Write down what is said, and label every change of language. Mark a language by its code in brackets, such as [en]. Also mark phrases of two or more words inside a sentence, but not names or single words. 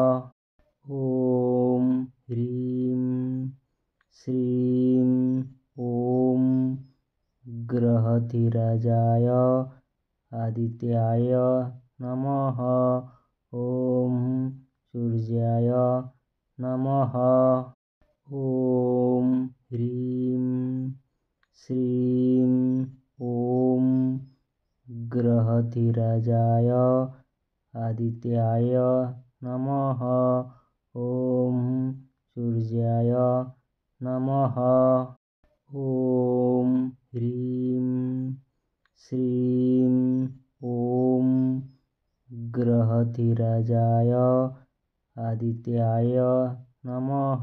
[sa] ଓମ୍ ହ୍ରୀଂ ଶ୍ରୀଂ ଓମ୍ ଗ୍ରହଧିରାଜାୟ ଆଦିତ୍ୟାୟ ନମଃ। ଓମ୍ ସୂର୍ଯ୍ୟାୟ ନମଃ। ଓମ୍ ହ୍ରୀଂ ଶ୍ରୀଂ ଓମ୍ ग्रहधिराजाय आदित्याय नमः। ॐ सूर्याय नमः। ॐ ह्रीं श्रीं ॐ ग्रहधिराजाय आदित्याय नमः।